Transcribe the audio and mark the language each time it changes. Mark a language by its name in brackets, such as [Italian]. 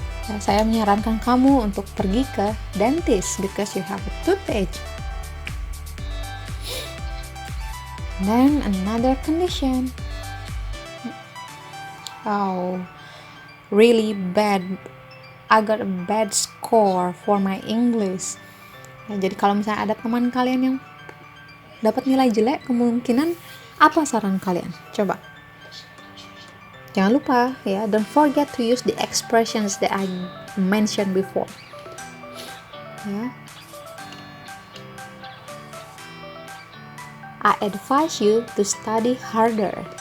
[Indonesian] Ya, saya menyarankan kamu untuk pergi ke dentist [English] because you have a toothache. Then another condition. Oh, really bad. I got a bad score for my English. [Indonesian] Ya, jadi kalau misalnya ada teman kalian yang dapat nilai jelek, kemungkinan apa saran kalian? Coba. Jangan lupa ya, [English] don't forget to use the expressions that I mentioned before. Ya. I advise you to study harder.